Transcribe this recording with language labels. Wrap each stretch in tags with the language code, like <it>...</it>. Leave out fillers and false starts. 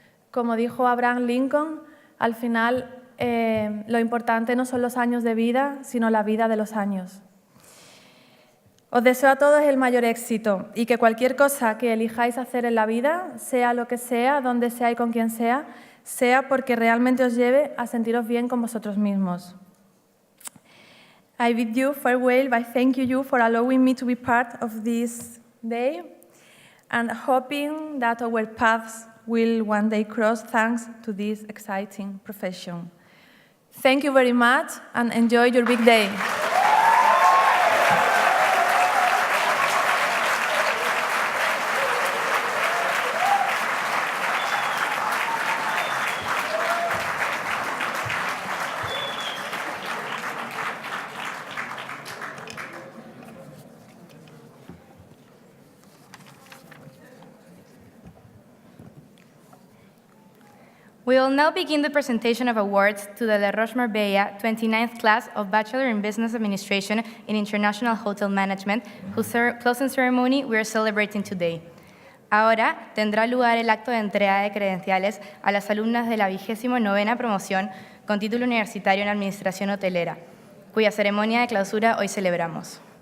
<es>Como dijo Abraham Lincoln, al final lo importante no son los años de vida, sino la vida de los años. Os deseo a todos el mayor éxito y que cualquier cosa que elijáis hacer en la vida, sea lo que sea, donde sea y con quien sea, sea porque realmente os lleve a sentiros bien con vosotros mismos.</es> <en>I bid you farewell by thanking you for allowing me to be part of this day and hoping that our paths will one day cross thanks to this exciting profession. Thank you very much and enjoy your big day. We will now begin the presentation of awards to the Roches Marbella 29th class of Bachelor in Business Administration in International Hotel Management, whose closing ceremony we are celebrating today.</en> <es>Ahora tendrá lugar el acto de entrega de credenciales a las alumnas de la 29ª promoción con título universitario en Administración Hotelera, cuya ceremonia de clausura hoy celebramos.</es>